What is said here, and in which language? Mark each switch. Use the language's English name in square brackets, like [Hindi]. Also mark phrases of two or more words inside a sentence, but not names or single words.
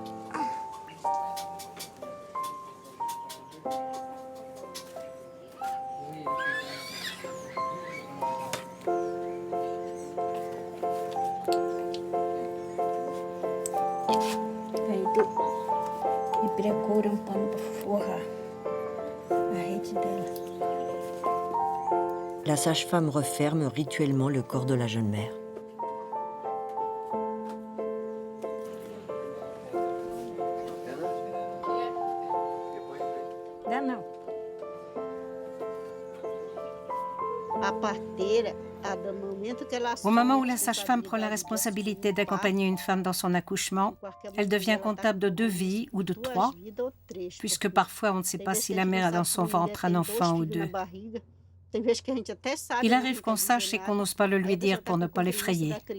[Portuguese] Aí me procura um pano para forrar a rede dela. [French] La sage-femme referme rituellement le corps de la jeune mère. [Portuguese] Dá não. A parteira, do momento que ela [French] Au moment où la sage-femme prend la responsabilité d'accompagner une femme dans son accouchement, elle devient comptable de 2 vies ou de 3, puisque parfois on ne sait pas si la mère a dans son ventre un enfant ou 2. Il arrive qu'on sache et qu'on n'ose pas le lui dire pour ne pas l'effrayer.